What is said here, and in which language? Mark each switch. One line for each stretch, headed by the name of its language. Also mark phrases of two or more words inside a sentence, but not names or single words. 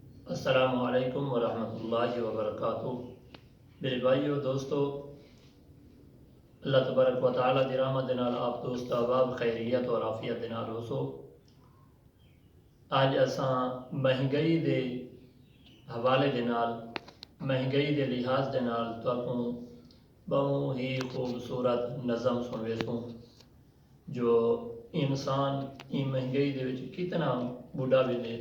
Arabic: السلام عليكم ورحمة الله وبركاته.
Saraiki: میرے بھائیوں دوستوں,
Arabic: الله تبارك وتعالى
Saraiki: دی رحمت دے نال آپ دوست احباب خیریت اور عافیت دے نال ہوسو. اج اساں مہنگائی دے حوالے دے نال، مہنگائی دے لحاظ دے نال تہانوں بہت ہی خوبصورت نظم سنویسوں جو انسان ای مہنگائی دے وچ کتنا بڈھا بھی نے.